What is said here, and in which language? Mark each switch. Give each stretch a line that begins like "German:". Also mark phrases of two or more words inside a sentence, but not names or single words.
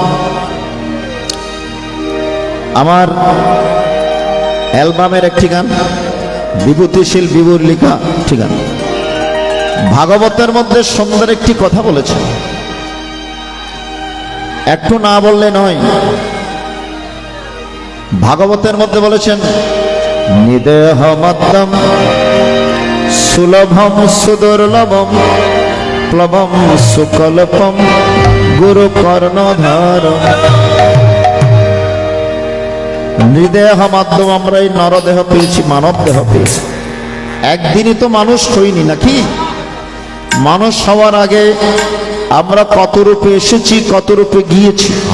Bangla: আমার অ্যালবামের একটি গান, বিভূতিশীল বিভুর লেখা একটি গান। ভাগবতের মধ্যে সুন্দর একটি কথা বলেছে, একটু না বললে নয়। ভাগবতের মধ্যে বলেছেন
Sanskrit: নিদেহ মদ্যম সুলভম সুদুর্লভম প্লবম সুকল্পম গুরু কর্ণধার। নিদেহ মাধ্যম
Bangla: আমরা এই নরদেহ পেয়েছি, মানব দেহ পেয়েছি। একদিনই তো মানুষ হইনি নাকি? মানুষ হওয়ার আগে আমরা কত রূপে এসেছি, কত রূপে গিয়েছি।